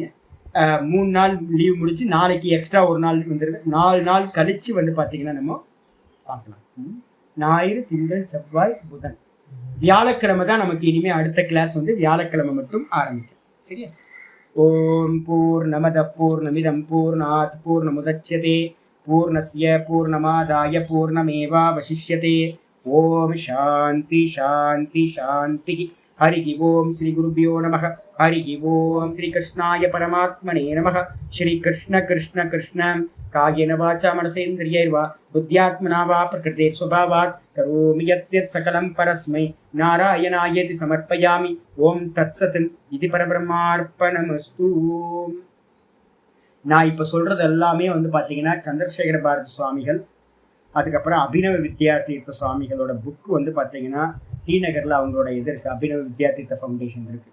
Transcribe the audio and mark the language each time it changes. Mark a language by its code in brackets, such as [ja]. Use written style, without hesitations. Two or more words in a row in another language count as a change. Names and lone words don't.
[ta] 3 நாள் லீவ் முடிச்சு நாளைக்கு எக்ஸ்ட்ரா ஒரு நாள் வந்துருக்கு. 4 நாள் கழிச்சு வந்து பார்த்தீங்கன்னா நம்ம பார்க்கலாம். ஞாயிறு திங்கள் செவ்வாய் புதன் வியாழக்கிழமை தான் நமக்கு இனிமேல் அடுத்த கிளாஸ் வந்து வியாழக்கிழமை மட்டும் ஆரம்பிக்கும். [sa] சரியா? ॐ पूर्णमदः पूर्णमिदं पूर्णात् पूर्णमुदच्यते पूर्णस्य पूर्णमादाय पूर्णमेवावशिष्यते. ॐ शान्तिः शान्तिः शान्तिः. हरि ॐ श्री गुरुभ्यो नमः. हरि ॐ श्री कृष्णाय परमात्मने नमः. श्री कृष्ण कृष्ण कृष्ण कायेन वाचा मनसेन्द्रियैर्वा बुद्ध्यात्मना वा प्रकृतेः स्वभावात् करोमि यद्यत् सकलं परस्मै नारायणायेति समर्पयामि. ॐ तत्सत्। इति परब्रह्मार्पणमस्तु. [ta] நான் இப்போ சொல்றது எல்லாமே வந்து பார்த்தீங்கன்னா சந்திரசேகர பாரதி சுவாமிகள், அதுக்கப்புறம் அபினவ வித்யாதீர்த்த சுவாமிகளோட புக்கு வந்து பார்த்தீங்கன்னா டி நகரில் அவங்களோட இது இருக்குது, அபினவ வித்யாதீர்த்த ஃபவுண்டேஷன் இருக்குது.